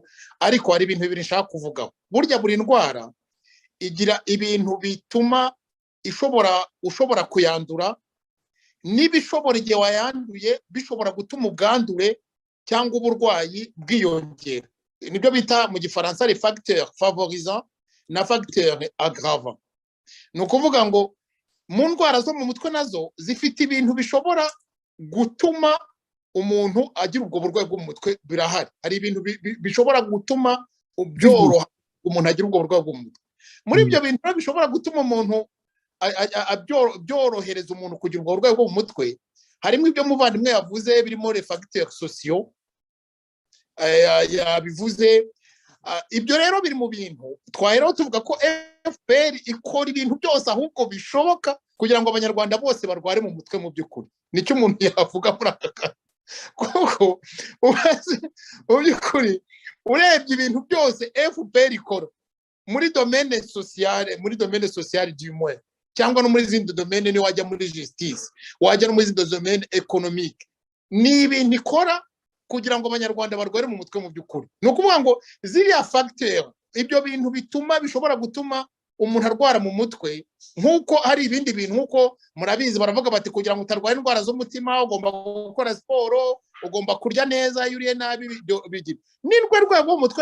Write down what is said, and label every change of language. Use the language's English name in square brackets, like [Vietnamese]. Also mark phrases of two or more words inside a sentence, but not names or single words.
[Kinyarwanda] Ariko hari ibintu bibiri nshaka kuvugaho. Burya buri ndwara igira ibintu bituma ushobora kuyandura, n'ibishobora igihe wayanduye bishobora gutuma ubwandure cyangwa uburwayi bwiyongera. Nibyo bita mu gifaransa [French] les facteurs favorisants [Kinyarwanda] na [French] facteurs aggravants. [Kinyarwanda] Ni ukuvuga ngo mu ndwara zo mu mutwe nazo zifite ibintu bishobora gutuma umuntu agira ubwo burwayi bwo mu mutwe. Birahari, hari ibintu bishobora gutuma byoroha umuntu agira ubwo burwayi bwo mu mutwe. Muri ibyo bintu bishobora gutuma umuntu byorohereza umuntu kugira ubwo burwayi bwo mu mutwe, harimo ibyo muvandimwe yavuze birimo [French] les facteurs sociaux [Kinyarwanda] yabivuze. Ibyo rero biri mu bintu twaheraho tuvuga ko FPR ikora ibintu byose ahubwo bishoboka kugira ngo abanyarwanda bose barware mu mutwe. Mu by'ukuri nicyo umuntu yavuga muri aka kanya, kuko mu by'ukuri urebye ibintu byose FPR ikora muri [French] domaine sociale du moins, [Kinyarwanda] cyangwa no muri zindi domaine, ni wajya muri justice, wajya no muri zindi [French] domaine économique, [Kinyarwanda] ni ibintu ikora kugira ngo abanyarwanda barware mu mutwe. Mu by'ukuri ni ukuvuga ngo ziriya facteur, ibyo bintu bishobora gutuma umuntu arwara mu mutwe, nk'uko hari ibindi bintu, nk'uko murabizi baravuga bati kugira ngo utarwara indwara z'umutima ugomba gukora siporo, ugomba kurya neza, iyo uriye nabi bigira n'indwara rwo mu mutwe.